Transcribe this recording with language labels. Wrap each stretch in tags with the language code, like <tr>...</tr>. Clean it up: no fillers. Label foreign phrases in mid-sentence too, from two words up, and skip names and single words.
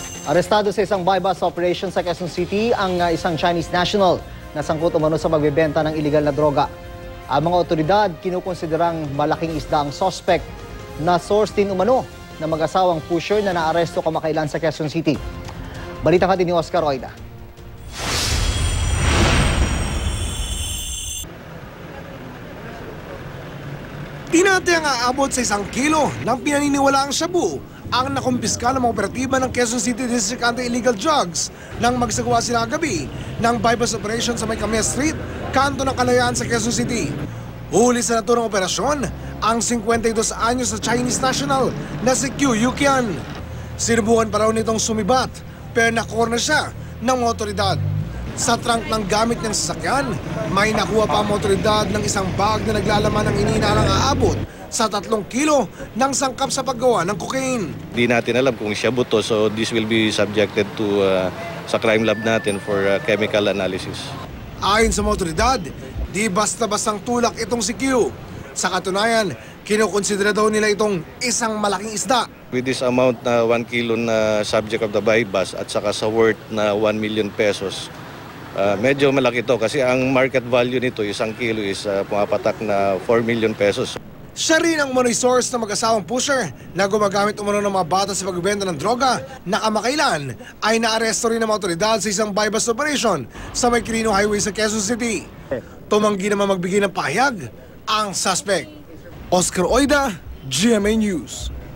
<tl>Arestado sa isang</tl> <en>buy-bust operation</en> <tl>sa Quezon City ang isang Chinese national na sangkot umano sa pagbebenta ng iligal na droga. Ang mga otoridad kinukonsiderang malaking isda ang suspect na source din umano na mag-asawang pusher na naaresto kamakailan sa Quezon City. Balita ka din ni Oscar Oida. Tinatayang aabot sa 1 kilo ng pinaniniwalaang shabu ang nakumpiska ng mga operatiba ng Quezon City District Anti-Illegal Drugs nang magsagawa sila kagabi ng buy-bust operation sa May Camia Street, kanto ng Kalayaan sa Quezon City. Huli sa naturang operasyon ang 52 anyos na Chinese national na si Q Yukian. Sinubukan pa raw nitong sumibat pero nakorner siya ng mga otoridad. Sa trunk ng gamit niyang sasakyan, may nakuha pa ang otoridad ng isang bag na naglalaman ng iniinalang aabot sa 3 kilo ng sangkap sa paggawa ng cocaine. Di natin alam kung siya buto,</tl> <en>so this will be subjected to sa crime lab natin for chemical analysis.</en> <tl>Ayon sa mga otoridad, di basta-bastang tulak itong si Q. Sa katunayan, kinukonsidera daw nila itong isang malaking isda.</tl> <en>With this amount</en> <tl>na 1 kilo na</tl> <en>subject of the buy-bust</en> <tl>at saka sa worth na 1 million pesos, medyo malaki ito kasi ang</tl> <en>market value</en> <tl>nito, 1 kilo is pumapatak na 4 million pesos. Siya rin ang umano'y source ng mag-asawang pusher na gumagamit umano ng mga bata sa pagbebenta ng droga na kamakailan ay naaresto rin ng mga otoridad sa isang</tl> <en>buy-bust operation</en> <tl>sa May Quirino Highway sa Quezon City. Tumanggi naman magbigay ng pahayag ang suspect. Oscar Oida, GMA News.</tl>